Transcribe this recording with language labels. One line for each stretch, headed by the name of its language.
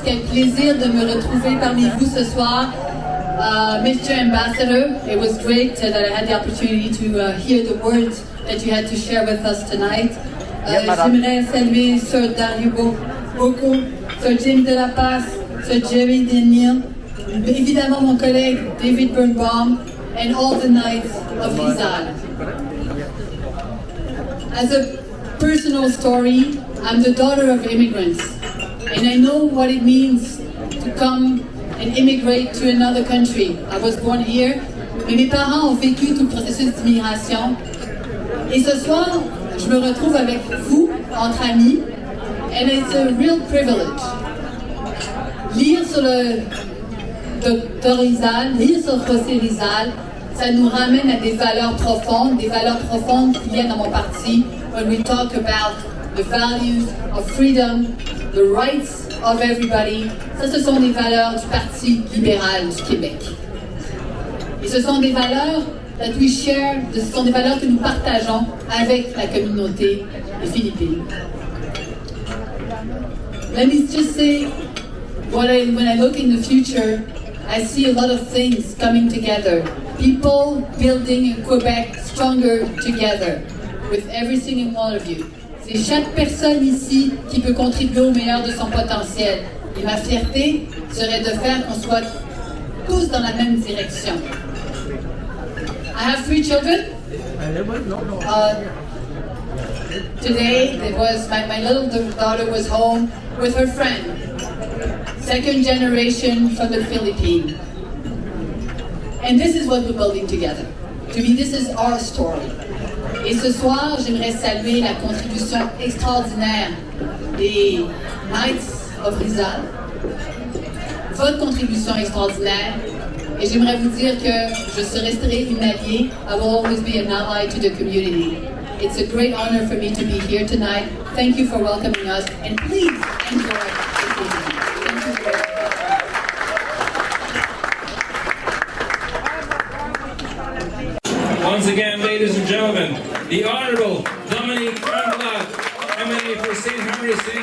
French: Quel plaisir de me retrouver parmi vous ce soir.
English: Mr. Ambassador, it was great that I had the opportunity to hear the words that you had to share with us tonight.
French: J'aimerais saluer Sir Dario Boco, Sir Jim de la Paz, Sir Jerry Denil, évidemment mon collègue David Birnbaum,
English: and all the Knights of Rizal. As a personal story, I'm the daughter of immigrants, and I know what it means to come and immigrate to another country. I was born here,
French: mais mes parents ont vécu tout le processus d'immigration. Et ce soir, je me retrouve avec vous, entre amis,
English: and it's a real privilege.
French: Lire sur le Dr. Rizal, lire sur José Rizal, ça nous ramène à des valeurs profondes qui viennent dans mon parti,
English: when we talk about the values of freedom, the rights of everybody.
French: Ça, ce sont des valeurs du Parti libéral du Québec. Et ce sont des valeurs
English: that we share,
French: ce sont des valeurs que nous partageons avec la communauté des Philippines.
English: Let me just say, when I look in the future, I see a lot of things coming together. people building in Quebec stronger together with every single one of you.
French: C'est chaque personne ici qui peut contribuer au meilleur de son potentiel. Et ma fierté serait de faire qu'on soit tous dans la même direction.
English: I have 3 children. Today, it was my little daughter was home with her friend, 2nd generation from the Philippines. And this is what we're building together. To me, this is our story.
French: Et ce soir, j'aimerais saluer la contribution extraordinaire des Knights of Rizal, votre contribution extraordinaire, et j'aimerais vous dire que je serai une alliée.
English: I will always be an ally to the community. It's a great honor for me to be here tonight. Thank you for welcoming us, and please enjoy this evening. Thank you very much. Once again, ladies and gentlemen, the Honorable Dominique Anglade, MLA for St. Henry, St.